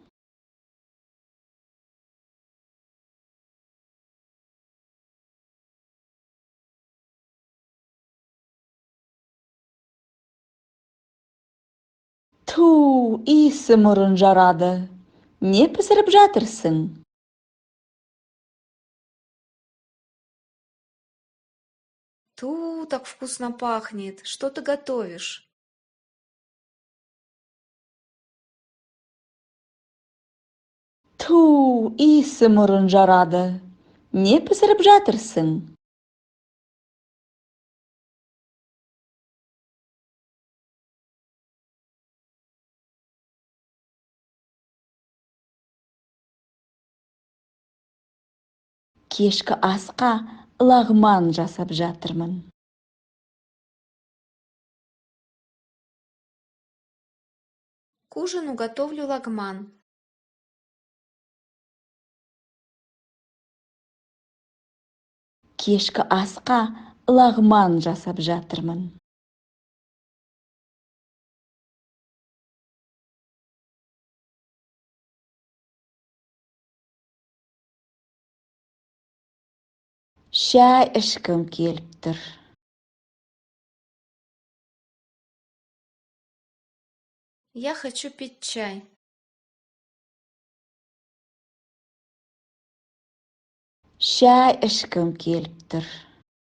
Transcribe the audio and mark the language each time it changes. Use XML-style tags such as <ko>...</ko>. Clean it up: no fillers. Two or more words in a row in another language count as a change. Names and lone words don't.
<kk>Ту, иісі мұрын жарады. Не пісіріп жатырсың?</kk> <ru>Ту, так вкусно пахнет. Что ты готовишь?</ru> <kk>Ту, иісі мұрын жарады. Не пісіріп жатырсың? Кешкі асқа лағман жасап жатырмын.</kk> <ru>К ужину готовлю лагман.</ru> <kk>Кешкі асқа лағман жасап жатырмын. Шәй ішкім келіп тұр.</kk> <ru>Я хочу пить чай.</ru> <kk>Шәй ішкім келіп тұр.</kk>